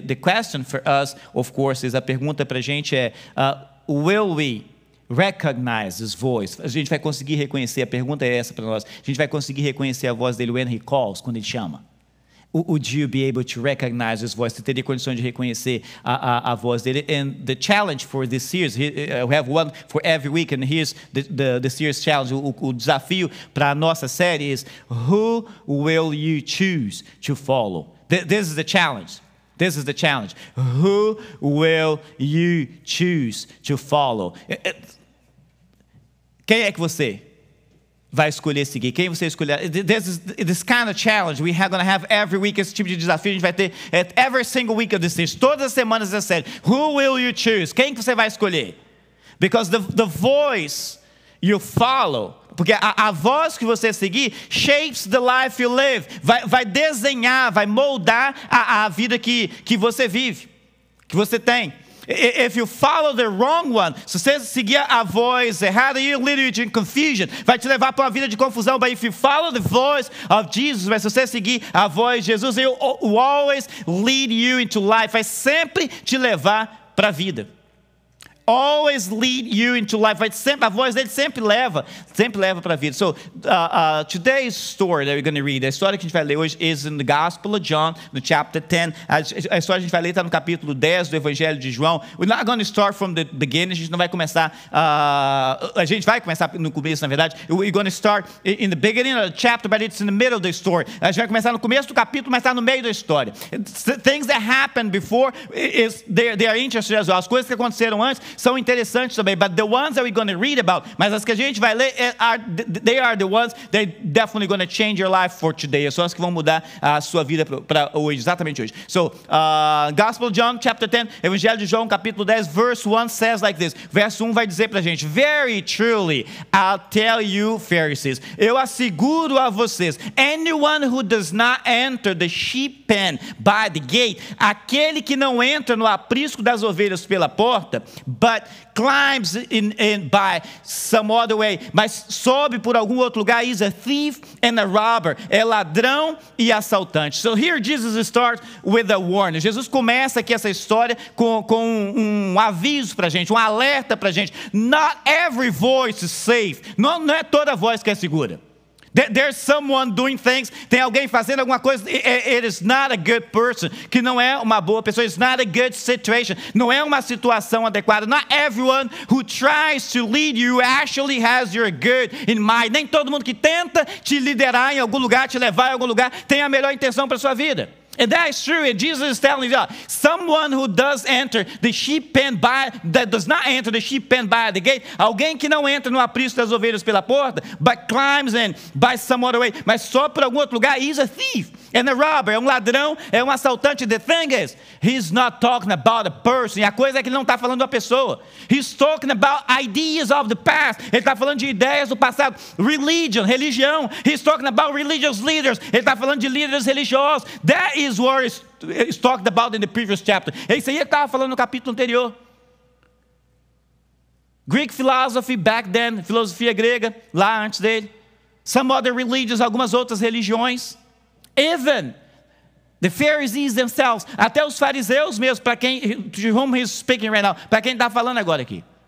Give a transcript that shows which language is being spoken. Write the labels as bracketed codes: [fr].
[en] The question for us, of course, [pt] a pergunta para a gente é, [en] will we recognize his voice? [pt] A gente vai conseguir reconhecer, a pergunta é essa para nós, a gente vai conseguir reconhecer a voz dele [en] when he calls, [pt] quando ele chama? [en] Would you be able to recognize his voice? [pt] Você teria condições de reconhecer a voz dele? [en] And the challenge for this series, we have one for every week, and here's the series challenge. [pt] O desafio para a nossa série [en] is, who will you choose to follow? This is the challenge. This is the challenge. Who will you choose to follow? [pt] Quem é que você vai escolher seguir? Quem você escolher? [en] This kind of challenge we are going to have every week. [pt] Esse tipo de desafio a gente vai ter [en] every single week of this series. [pt] Todas as semanas dessa série. [en] Who will you choose? [pt] Quem que você vai escolher? [en] Because the voice you follow, [pt] porque a voz que você seguir [en] shapes the life you live. [pt] Vai desenhar, vai moldar a vida que você vive, que você tem. [en] If you follow the wrong one, [pt] se você seguir a voz errada, [en] it'll lead you to confusion. [pt] Vai te levar para uma vida de confusão. [en] But if you follow the voice of Jesus, [pt] mas se você seguir a voz de Jesus, [en] it will always lead you into life. [pt] Vai sempre te levar para a vida. [en] Always lead you into life. [pt] A voz dele sempre leva para a vida. [en] So, today's story that we're going to read, [pt] a história que a gente vai ler hoje [en] is in the Gospel of John, [pt] no chapter 10. A história que a gente vai ler está no capítulo 10 do Evangelho de João. [en] We're not going to start from the beginning. [pt] A gente não vai começar, a gente vai começar no começo, na verdade. [en] We're going to start in the beginning of the chapter, but it's in the middle of the story. [pt] A gente vai começar no começo do capítulo, mas está no meio da história. [en] Things that happened before, they are interesting as well. [pt] As coisas que aconteceram antes são interessantes também. [en] But the ones that we're going to read about, [pt] mas as que a gente vai ler, [en] they are the ones that definitely going to change your life for today. [pt] São as que vão mudar a sua vida para hoje, exatamente hoje. [en] So, Gospel of John, chapter 10, [pt] Evangelho de João, capítulo 10, [en] verse 1 says like this. [pt] Verso 1 vai dizer pra gente: [en] Very truly, I'll tell you, Pharisees, [pt] eu asseguro a vocês, [en] anyone who does not enter the sheep pen by the gate, [pt] aquele que não entra no aprisco das ovelhas pela porta, [en] but climbs in by some other way, [pt] mas sobe por algum outro lugar, [en] is a thief and a robber, [pt] é ladrão e assaltante. [en] So here Jesus starts with a warning. [pt] Jesus começa aqui essa história com um aviso pra gente, um alerta pra gente. [en] Not every voice is safe. [pt] Não é toda voz que é segura. [en] There's someone doing things. [pt] Tem alguém fazendo alguma coisa. [en] It is not a good person. [pt] Que não é uma boa pessoa. [en] It's not a good situation. [pt] Não é uma situação adequada. [en] Not everyone who tries to lead you actually has your good in mind. [pt] Nem todo mundo que tenta te liderar em algum lugar, te levar em algum lugar, tem a melhor intenção para sua vida. [en] And that is true. And Jesus is telling you, someone who does enter the sheep pen that does not enter the sheep pen by the gate, [pt] alguém que não entra no aprisco das ovelhas pela porta, [en] but climbs in by some other way, [pt] mas só por algum outro lugar, [en] is a thief and a robber, [pt] é um ladrão, é um assaltante. [en] The thing is, he's not talking about a person. [pt] E a coisa é que ele não está falando da pessoa. [en] He's talking about ideas of the past. [pt] Ele está falando de ideias do passado. Religião. [en] He's talking about religious leaders. [pt] Ele está falando de líderes religiosos. [en] That is what is talked about in the previous chapter. [pt] É isso aí que estava falando no capítulo anterior. [en] Greek philosophy back then, [pt] filosofia grega, lá antes dele. [en] Some other religions, [pt] algumas outras religiões. [en] Even the Pharisees themselves, [pt] até os fariseus mesmo, para quem, [en] to whom he's speaking right now, [pt] para quem está falando agora aqui.